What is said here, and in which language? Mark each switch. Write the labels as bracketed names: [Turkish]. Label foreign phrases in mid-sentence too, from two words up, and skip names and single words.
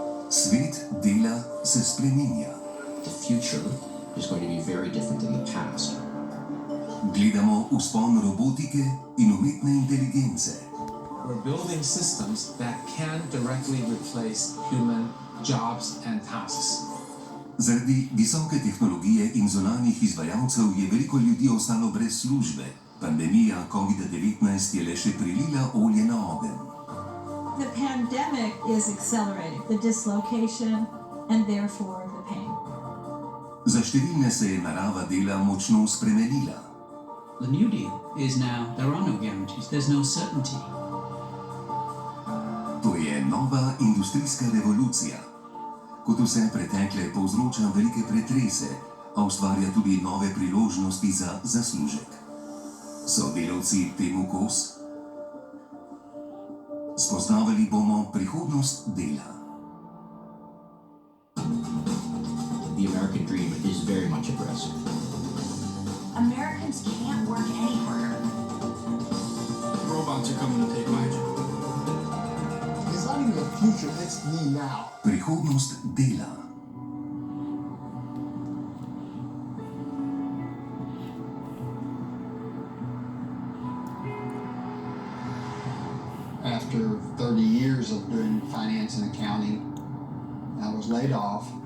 [Slovenian] Svet dela se spreminja. [English] The future is going to be very different than the past. [Slovenian] Gledamo vzpon robotike in umetne inteligence. [English] We're building systems that can directly replace human jobs and tasks. [Slovenian] Zaradi visoke tehnologije in zunanjih izvajalcev je veliko ljudi ostalo brez službe. Pandemija COVID-19 je le še prilila olje na ogenj. [English] The pandemic is accelerating the dislocation and therefore the pain. [Slovenian] Za številne se je narava dela močno spremenila. [English] The New Deal is now there are no guarantees, there's no certainty. [Slovenian] To je nova industrijska revolucija. Kot vse pretekle povzroča velike pretrese, a ustvarja tudi nove priložnosti za zaslužek. So delavci temu kos? Spoznavali bomo prihodnost dela. [English] The American dream is very much at risk. Americans can't work any harder. Robots are coming to take my job. It's not even the future, it's me now. [Slovenian] Prihodnost dela. [English] After 30 years of doing finance and accounting, I was laid off.